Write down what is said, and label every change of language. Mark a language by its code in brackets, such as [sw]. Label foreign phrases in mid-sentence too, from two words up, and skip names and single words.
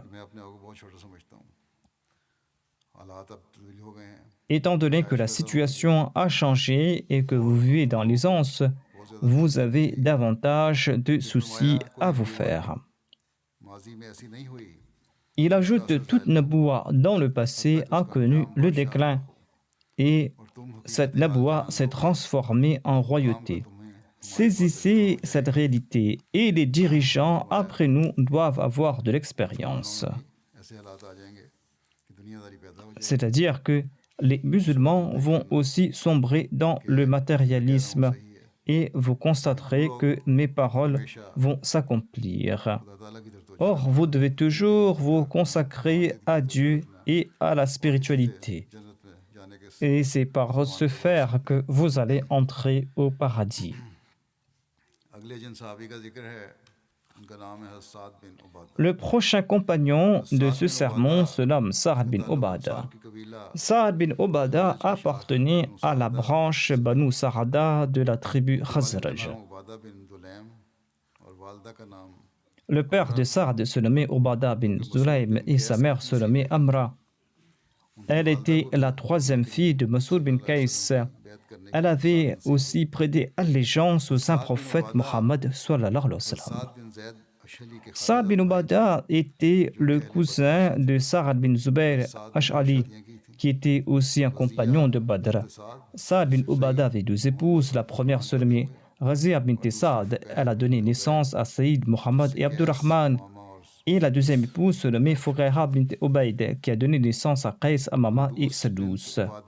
[ur] ہوں میں اپنے آپ کو بہت چھوٹا سمجھتا ہوں حالات اب تبدیل ہو گئے ہیں [fr] Étant donné que la situation a changé et que vous vivez dans l'aisance, vous avez davantage de soucis à vous faire. [ur] ماضی میں ایسی نہیں ہوئی [fr] Il ajoute que toute naboua dans le passé a connu le déclin et [ur] اور تم [fr] cette naboua s'est transformée en royauté. Saisissez cette réalité et les dirigeants après nous doivent avoir de l'expérience. [ur] ایسے حالات آ جائیں گے کہ دنیاداری پیدا ہو جائے [fr] C'est-à-dire que les musulmans vont aussi sombrer dans le matérialisme et vous constaterez que mes paroles vont s'accomplir. [ur] خدا تعالیٰ کی طرف تو [fr] Or, vous devez toujours vous consacrer à Dieu et à la spiritualité. [ur] جنت میں جانے کے [fr] Et c'est par ce faire que vous allez entrer au paradis. [ur] اگلے جن صحابی کا ذکر ہے ان کا نام ہے حساد بن عبادہ [fr] Le prochain compagnon de ce sermon se nomme Sa'd bin Obada. [ur] کی قبیلہ [fr] Sa'd bin Obada appartenait à la branche Banu Sarada de la tribu Khazraj. [ur] نام عبادہ بن دلیم اور والدہ کا نام [fr] Le père de Sa'd se nommait Obada bin Zulaym et sa mère se nommait Amra. Elle était la troisième fille de Masoud bin Qais. [ur] بیعت کرنے [fr] Elle avait aussi prêté allégeance au saint prophète Mohammed [ar] صلى الله عليه وسلم. [ur] سعد بن زید اشہلی کے [fr] Sa'd bin Obada était le cousin de Sa'd bin Zubair Ash'ali. [ur] شادیاں کی تھی [fr] qui était aussi un compagnon de Badr. Saad bin Ubada avait 2 épouses. La première se nommait Razia bint Saad. Elle a donné naissance à Saïd, Mohammed et Abdurrahman. Et la deuxième épouse se nommait Fuqayra bint Ubayd, qui a donné naissance à Qais, Amama et Sadous.